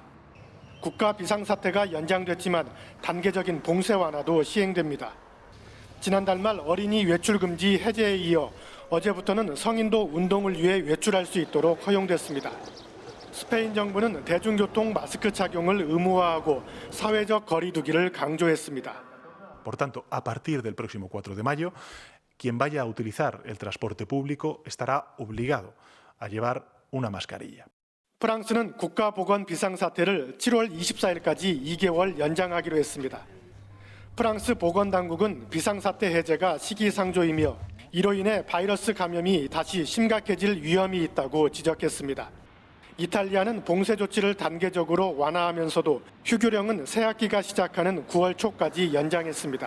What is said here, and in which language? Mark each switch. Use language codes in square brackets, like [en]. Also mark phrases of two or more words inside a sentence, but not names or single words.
[ko] 국가 비상사태가 연장됐지만 단계적인 봉쇄 완화도 시행됩니다. 지난달 말 어린이 외출 금지 해제에 이어 어제부터는 성인도 운동을 위해 외출할 수 있도록 허용됐습니다. 스페인 정부는 대중교통 마스크 착용을 의무화하고 사회적 거리 두기를 강조했습니다. [es] Por tanto, a partir del próximo 4 de mayo, quien vaya a utilizar el transporte público estará obligado a llevar una mascarilla. [ko] 프랑스는 국가보건 비상사태를 7월 24일까지 2개월 연장하기로 했습니다. 프랑스 보건당국은 비상사태 해제가 시기상조이며 이로 인해 바이러스 감염이 다시 심각해질 위험이 있다고 지적했습니다. 이탈리아는 봉쇄 조치를 단계적으로 완화하면서도 휴교령은 새학기가 시작하는 9월 초까지 연장했습니다.